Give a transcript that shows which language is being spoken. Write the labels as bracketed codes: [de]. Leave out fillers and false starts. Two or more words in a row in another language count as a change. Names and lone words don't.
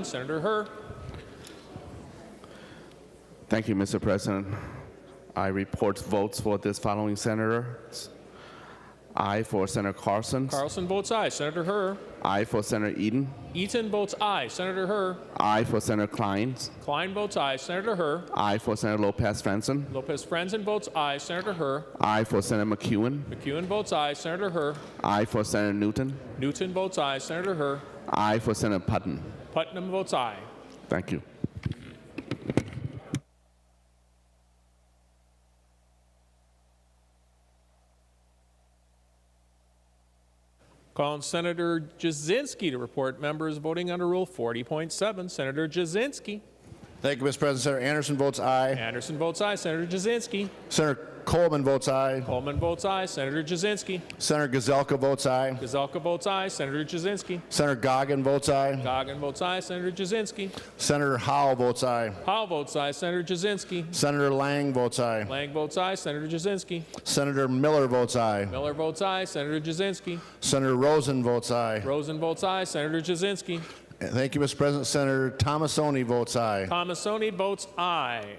[en] Senator Herr. Thank you, Mr. President. I report votes for this following senators. Aye for Senator Carlson. Carlson votes aye. Senator Herr. Aye for Senator Eden. Eaton votes aye. Senator Herr. Aye for Senator Klein. Klein votes aye. Senator Herr. Aye for Senator Lopez-Franzen. Lopez-Franzen votes aye. Senator Herr. Aye for Senator McEwen. McEwen votes aye. Senator Herr. Aye for Senator Newton. Newton votes aye. Senator Herr. Aye for Senator Putnam. Putnam votes aye. Thank you. Call on Senator Jasinski to report members voting under Rule 40.7. Senator Jasinski. Thank you, Mr. President. Senator Anderson votes aye. Anderson votes aye. Senator Jasinski. Senator Coleman votes aye. Coleman votes aye. Senator Jasinski. Senator Gazelka votes aye. Gazelka votes aye. Senator Jasinski. Senator Goggin votes aye. Goggin votes aye. Senator Jasinski. Senator Howell votes aye. Howell votes aye. Senator Jasinski. Senator Lang votes aye. Lang votes aye. Senator Jasinski. Senator Miller votes aye. Miller votes aye. Senator Jasinski. Senator Rosen votes aye. Rosen votes aye. Senator Jasinski. Thank you, Mr. President. Senator Tomasoni votes aye. Tomasoni votes aye.